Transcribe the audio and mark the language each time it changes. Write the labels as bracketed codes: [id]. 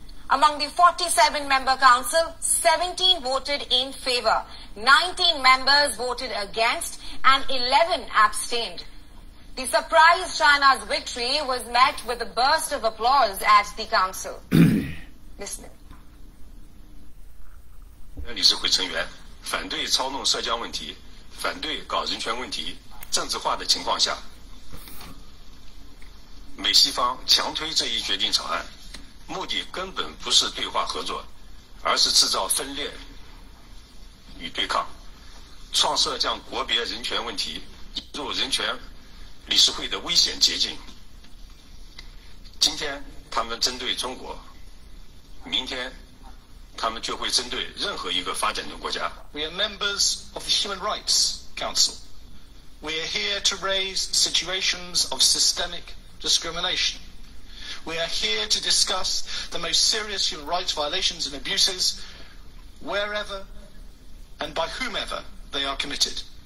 [en] Among the 47-member council, 17 voted in favor, 19 members voted against, and 11 abstained. The surprise China's victory was met with a burst of applause at the council. Listen. [zh] 理事会成员反对操弄涉疆问题，反对搞人权问题政治化的情况下，美西方强推这一决定草案，目的根本不是对话合作，而是制造分裂与对抗，创设将国别人权问题引入人权理事会的危险捷径。今天他们针对中国，明天他们就会针对任何一个发展中国家。 [en] We are members of the Human Rights Council. We are here to raise situations of systemic discrimination. We are here to discuss the most serious human rights violations and abuses wherever and by whomever they are committed.